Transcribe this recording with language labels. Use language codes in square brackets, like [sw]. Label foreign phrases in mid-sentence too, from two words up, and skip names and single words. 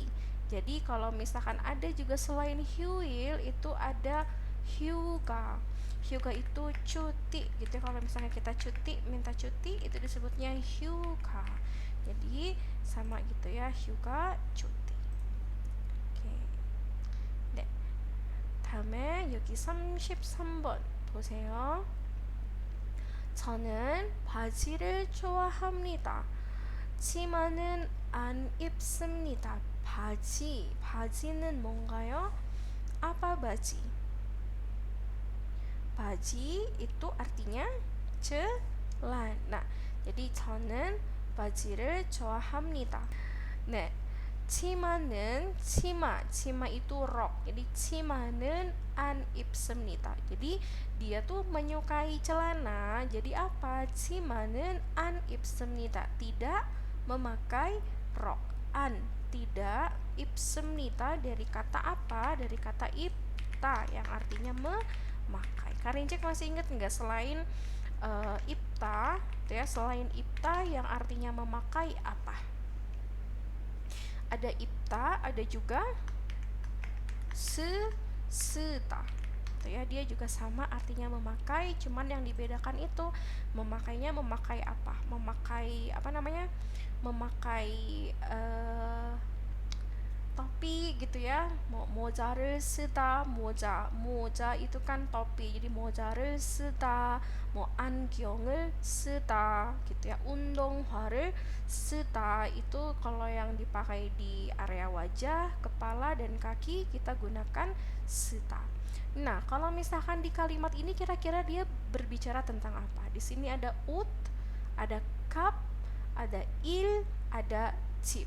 [id] Jadi kalau misalkan ada juga selain hyuil itu ada hyuga. Hyuga itu cuti gitu ya. Kalau misalnya kita minta cuti itu disebutnya hyuga. Jadi sama gitu ya, hyuga cuti. Oke. [ko] 네. 다음에 여기 33번 보세요. 저는 바지를 좋아합니다. 치마는 안 입습니다. 바지는 뭔가요? [id] Apa baji? Baji itu artinya celana. Nah, jadi [ko] 저는 바지를 좋아합니다. 네, 치마는 치마 [id] itu rok. [ko] Jadi 치마는 안 입습니다. [id] Jadi dia tuh menyukai celana. Jadi apa? [ko] 치마는 안 입습니다. [id] Tidak memakai rok. An tidak, 입습니다 dari kata apa? Dari kata ibta yang artinya memakai. Karincek masih ingat nggak selain ibta, ya, selain ibta yang artinya memakai apa? Ada ibta, ada juga seta. Ya, dia juga sama artinya memakai, cuman yang dibedakan itu memakainya memakai apa? Memakai apa namanya? Memakai topi gitu ya. [ko] 모자를 쓰다, 모자 [id] itu kan topi. [ko] Jadi 모자를 쓰다, 안경을 쓰다 [id] gitu ya. [ko] 운동화를 쓰다 [id] itu kalau yang dipakai di area wajah, kepala dan kaki kita gunakan 쓰다. Nah, kalau misalkan di kalimat ini kira-kira dia berbicara tentang apa? Di sini ada ut, ada kap, ada il, ada cip.